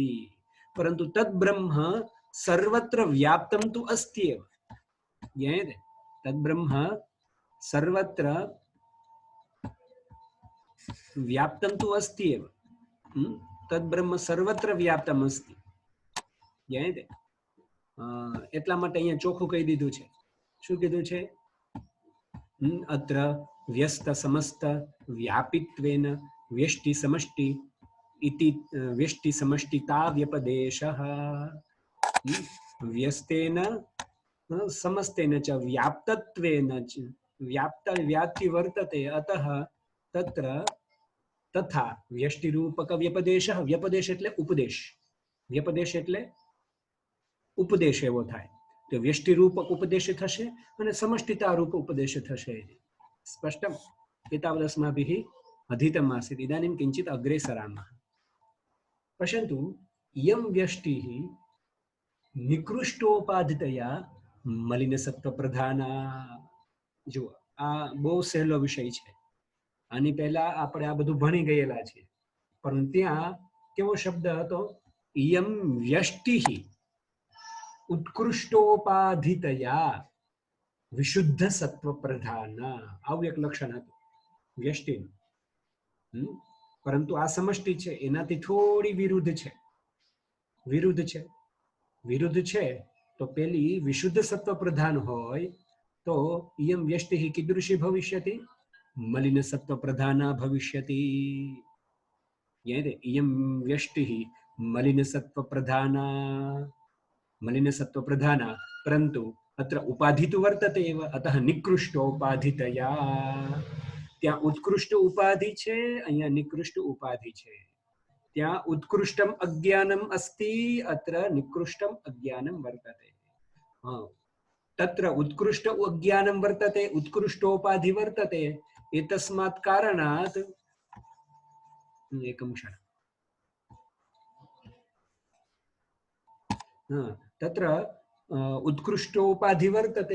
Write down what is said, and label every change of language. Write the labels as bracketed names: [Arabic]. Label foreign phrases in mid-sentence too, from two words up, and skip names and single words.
[Sanskrit] परन्तु तत् ब्रह्म सर्वत्र व्याप्तं तु अस्ति एव। ज्ञायते? तत् ब्रह्म सर्वत्र व्याप्तं तु अस्ति एव। तत् ब्रह्म सर्वत्र व्याप्तम् अस्ति। ज्ञायते? [Gujarati] એટલા માટે અહીંયા ચોખ્ખું કહી દીધું છે. શું કીધું છે? [Sanskrit] અત્ર વ્યસ્ત સમસ્ત વ્યાપિત્વેન વ્યષ્ટિ સમષ્ટિ ઇતિ વ્યષ્ટિ સમષ્ટિતા વ્યપદેશઃ. વ્યસ્તેન સમસ્તેન ચ વ્યાપ્તત્વેન ચ વ્યાપ્તિ વર્તતે અતઃ તત્ર તથા વ્યષ્ટિરૂપક વ્યપદેશઃ. [Gujarati] વ્યપદેશ એટલે ઉપદેશ. વ્યપદેશ એટલે ઉપદેશ એવો થાય. તો વ્યષ્ટિરૂપક ઉપદેશ થશે અને સમષ્ટિતા રૂપ ઉપદેશ થશે. [Sanskrit] સ્પષ્ટમ? એતાવદસ્માભિः અધીતम् આसीत्. इदानीं किञ्चित् अग्रे सरामः. पश्यन्तु, इयं व्यष्टिः निकृष्टोपाधितया मलिनसत्त्वप्रधाना. [Gujarati] જો આ બહુ સહેલો વિષય છે. આની પહેલા આપણે આ બધું ભણી ગયેલા છે. પણ ત્યાં કેવો શબ્દ હતો? [Sanskrit] ઇયમ વ્યષ્ટિः ઉત્કૃષ્ટોપાધિતયા વિશુદ્ધ સત્વ પ્રધાન. [Gujarati] આવું એક લક્ષણ હતું વ્યષ્ટિનું. પરંતુ આ સમષ્ટિ છે એનાથી થોડી વિરુદ્ધ છે. વિરુદ્ધ છે તો પેલી વિશુદ્ધ સત્વ પ્રધાન હોય તો [Sanskrit] ઇયમ વ્યષ્ટિः कीदृशी भविष्यति? मलिन सत्व प्रधाना भविष्यति. इयं व्यष्टिः मलिन सत्व प्रधाना परंतु अत्र उपाधि तु वर्तते एव. अतः निकृष्टोपाधितया. [Gujarati] ત્યાં ઉત્કૃષ્ટ ઉપાધિ છે, અહીંયા નિકૃષ્ટ ઉપાધિ છે. [Sanskrit] ત્યાં ઉત્કૃષ્ટમ અજ્ઞાનમ અસ્તિ, અત્ર નિકૃષ્ટમ અજ્ઞાનમ વર્તતે. तत्र उत्कृष्ट अज्ञानं वर्तते, उत्कृष्टोपाधि वर्तते. एतस्मात् कारणात् एकं क्षणं. तत्र उत्कृष्टोपाधि वर्तते.